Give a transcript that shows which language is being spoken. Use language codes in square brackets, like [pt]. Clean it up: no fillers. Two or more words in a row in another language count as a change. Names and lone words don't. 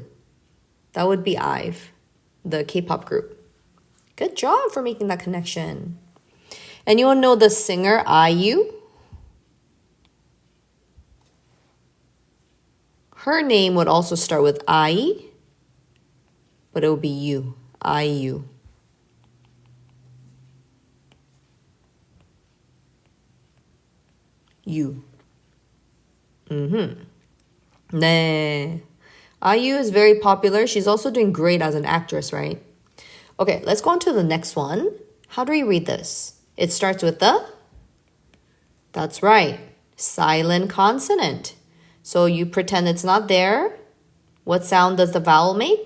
[en] That would be IVE, the K-pop group. Good job for making that connection. Anyone know the singer IU? Her name would also start with I, but it would be U. IU. U. [ko] 네. [en] IU is very popular. She's also doing great as an actress, right? Okay, let's go on to the next one. How do we read this? It starts with the, that's right, silent consonant. So you pretend it's not there. What sound does the vowel make?